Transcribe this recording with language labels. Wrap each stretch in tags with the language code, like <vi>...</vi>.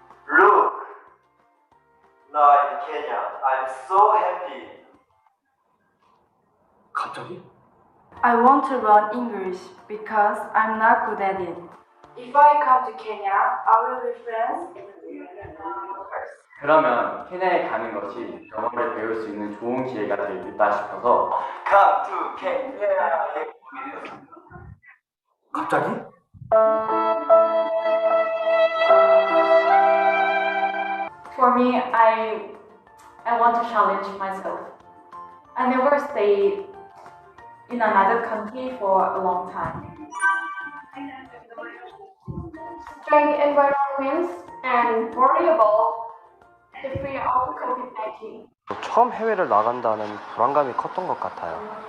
<en>Look! Now in Kenya, I'm so happy.</en> <ko>갑자기?</ko> <en>I want to learn English because I'm not good at it. If I come to Kenya, I will be friends with you.</en> <ko>그러면 케냐에 가는 것이 영어를 배울 수 있는 좋은 기회가 되겠다 싶어서 Come to Kenya에 오게 되었습니다. 갑자기?</ko> <en>For me, I want to challenge myself. I never stayed in another country for a long time. Trying environments and worry about the fear of COVID-19.</en> <ko>처음 해외를 나간다는 불안감이 컸던 것 같아요.</ko>